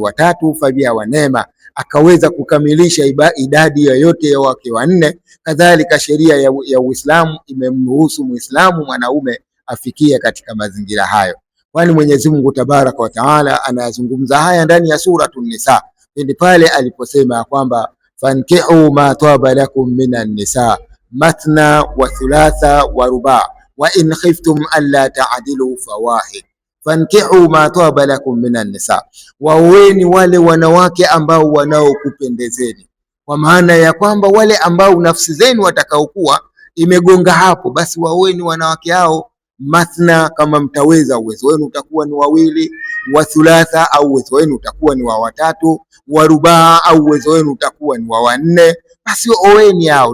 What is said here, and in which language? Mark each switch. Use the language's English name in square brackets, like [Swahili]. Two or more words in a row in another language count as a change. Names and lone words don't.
[Swahili] watatu, [Arabic] فبها ونعمت; [Swahili] akaweza kukamilisha idadi yoyote ya wake wanne, kadhalika sheria ya Uislamu imemruhusu Muislamu mwanaume afikie katika mazingira hayo, kwani Mwenyezi Mungu [Arabic] تبارك وتعالى [Swahili] anazungumza haya ndani ya Suratul Nisa, ndi pale aliposema kwamba [Arabic] فانكحوا ما طاب لكم من النساء مثنى وثلاث ورباع وإن خفتم ألا تعدلوا فواحدة فانكحوا ما طاب لكم من النساء, [Swahili] waoeni wale wanawake ambao wanaokupendezeni. Kwa maana ya kwamba wale ambao nafsi zenu watakaokuwa imegonga hapo, basi waoeni wanawake hao mathna, kama mtaweza, uwezo wenu utakuwa ni wawili, [Arabic] وثلاث [Swahili] au uwezo wenu utakuwa ni wa watatu, [Arabic] ورباع [Swahili] au uwezo wenu utakuwa ni wa wanne, basi oeni hao.